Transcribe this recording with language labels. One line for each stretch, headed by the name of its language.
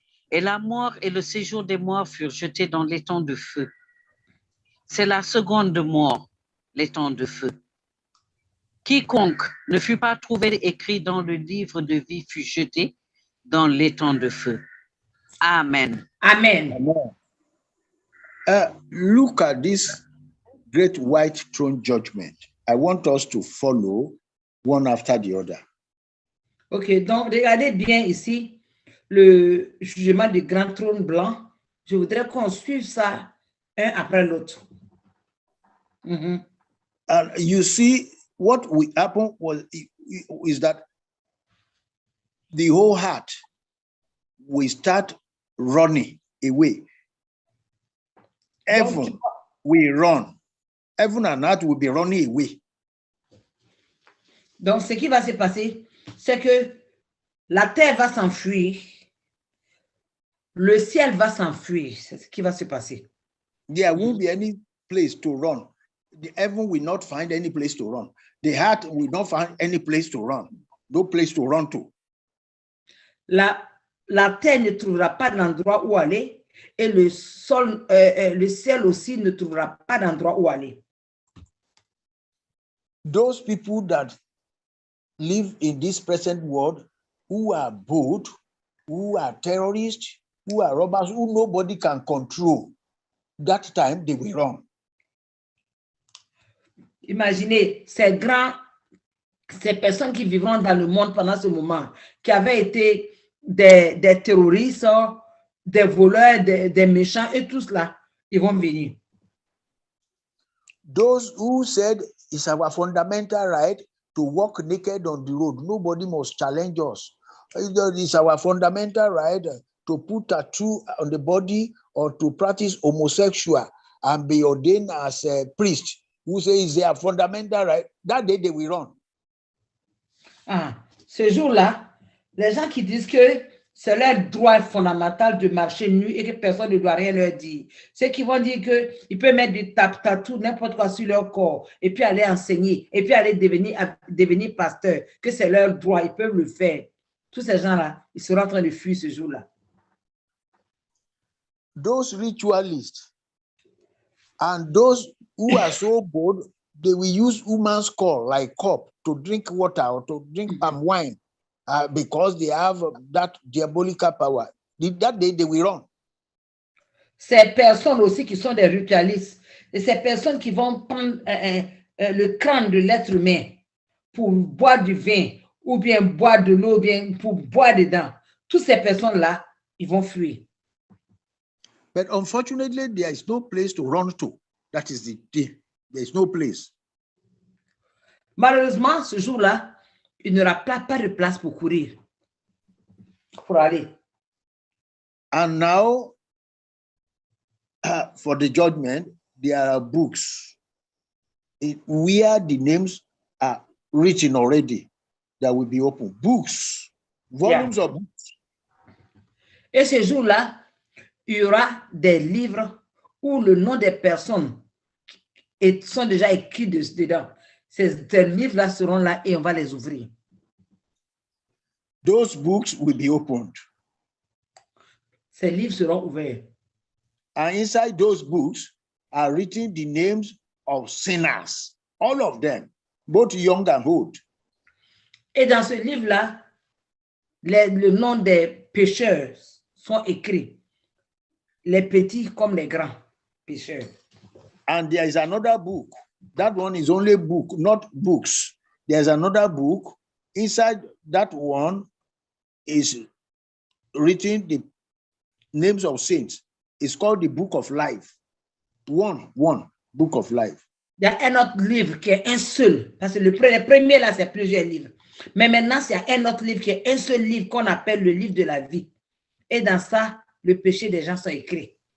French: Et la mort et le séjour des morts furent jetés dans l'étang de feu. C'est la seconde mort, l'étang de feu. Quiconque ne fut pas trouvé écrit dans le livre de vie fut jeté dans l'étang de feu. Amen. Amen. Amen.
English: Look at this great white throne judgment. I want us to follow one after the other.
French: Ok, donc regardez bien ici le jugement du grand trône blanc. Je voudrais qu'on suive ça un après l'autre.
English: And you see, what will happen is that the whole heart will start running away. Heaven will run. Heaven and earth will be running away.
French: Donc, ce qui va se passer, c'est que la terre va s'enfuir, le ciel va s'enfuir. C'est ce qui va se passer.
English: There won't be any place to run. The heaven will not find any place to run. The earth will not find any place to run. No place to run to.
French: La terre ne trouvera pas d'endroit où aller et le ciel aussi ne trouvera pas d'endroit où aller.
English: Those people that live in this present world, who are bold, who are terrorists, who are robbers, who nobody can control, that time they will run.
French: Imaginez ces personnes qui vivront dans le monde pendant ce moment, qui avaient été des terroristes, des voleurs, des méchants et tout cela, ils vont venir.
English: Those who said it's our fundamental right to walk naked on the road, nobody must challenge us. It's our fundamental right to put tattoo on the body or to practice homosexual and be ordained as a priest, who say it's their fundamental right. That day they will run.
French: Ce jour-là, les gens qui disent que c'est leur droit fondamental de marcher nu et que personne ne doit rien leur dire. Ceux qui vont dire qu'ils peuvent mettre des tatou, n'importe quoi sur leur corps, et puis aller enseigner, et puis aller devenir pasteur, que c'est leur droit, ils peuvent le faire. Tous ces gens-là, ils seront en train de fuir ce jour-là.
English: Those ritualists and those who are so bold, they will use woman's call like cup to drink water or to drink palm wine. Because they have that diabolical power. That day they will run.
French: Ces personnes aussi qui sont des ritualistes, et ces personnes qui vont prendre le crâne de l'être humain pour boire du vin, ou bien boire de l'eau, ou bien pour boire dedans, toutes ces personnes-là, ils vont fuir.
English: But unfortunately, there is no place to run to. That is the thing. There is no place.
French: Malheureusement, ce jour-là, il n'y aura pas de place pour courir, pour aller.
English: And now, for the judgment, there are books where the names are written already that will be open. Books, volumes of books.
French: Et ce jour-là, il y aura des livres où le nom des personnes sont déjà écrits dedans. Ces livres-là seront là et on va les ouvrir.
English: Those books will be opened.
French: Ces livres seront ouverts.
English: And inside those books are written the names of sinners, all of them, both young and old.
French: Et dans ce livre-là, le nom des pécheurs sont écrits, les petits comme les grands pécheurs.
English: And there is another book. That one is only book, not books. There's another book. Inside that one is written the names of saints. It's called the Book of Life. One Book of Life.
French: Il y a un autre livre qui est un seul. Parce que le premier là, c'est plusieurs livres. Mais maintenant, il y a un autre livre qui est un seul livre qu'on appelle le livre de la vie. Et dans ça, le péché des gens sont écrits.